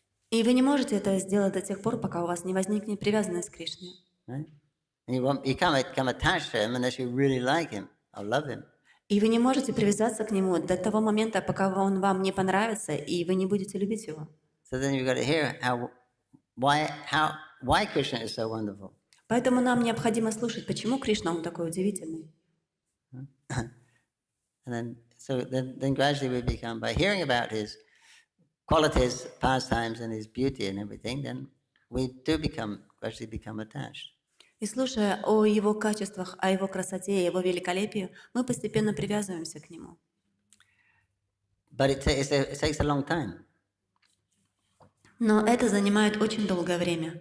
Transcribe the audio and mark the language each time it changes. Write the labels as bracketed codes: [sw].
[ru] И вы не можете это сделать до тех пор, пока у вас не возникнет привязанность к Кришне. [en] Right? And you can't become attached to him unless you really like him or love him. [ru] И вы не можете привязаться к нему до того момента, пока он вам не понравится, и вы не будете любить его. [en] So then you've got to hear why Krishna is so wonderful. [ru] Поэтому нам необходимо слушать, почему Кришна он такой удивительный. [en] And then gradually we become, by hearing about his qualities, pastimes, and his beauty and everything, then we do gradually become attached. [ru] И слушая о его качествах, о его красоте, его великолепии, мы постепенно привязываемся к нему. [en] But it takes a long time. [ru] Но это занимает очень долгое время.